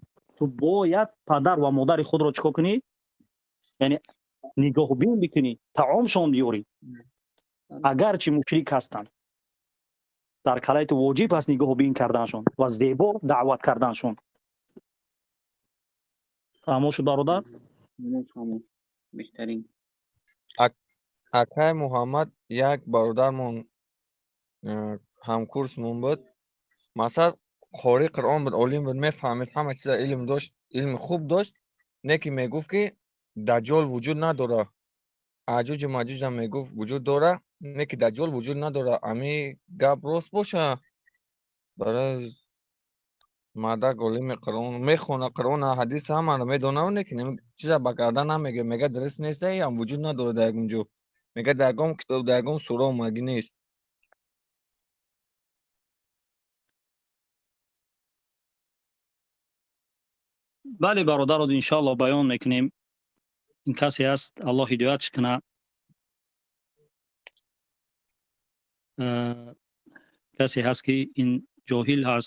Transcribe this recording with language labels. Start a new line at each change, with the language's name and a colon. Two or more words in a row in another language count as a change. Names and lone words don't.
Persian: تو باید پدر و مادر خود را چیکار کنی؟ یعنی نگاه بین بکنی، طعامشان بیاری. اگر چی مشرک هستند، در کلایت واجب است نگاه بین کردنشون و زیبا دعوت کردنشون. فهمو شد برادر؟ فهمو. بهترین.
Tajik: акай муҳаммад як бародармон ҳамкурсмон буд. масал қори қуръон буд, олим буд, мефаҳмид, ҳама чиза илм дошт, илми хуб дошт. не ки мегуфт ки даҷҷол вуҷуд надора, аҷуҷу маҷуҷам мегуфт вуҷуд дора, не ки даҷҷол вуҷуд надора. ами гап рост боша? барои мардак олими қуръон мехона, қуръона ҳадис ҳамаро медонаву, не ки чиза ба гардан намеге, мега дуруст нест, ам вуҷуд надора дар ягон ҷо. мега дар ягон китоб, дар ягон сура омагӣ нест.
Persian: بله برادر، از انشاءالله بیان میکنیم. این کسی است الله هدایتش کنه، کسی هست که این جاهل هست.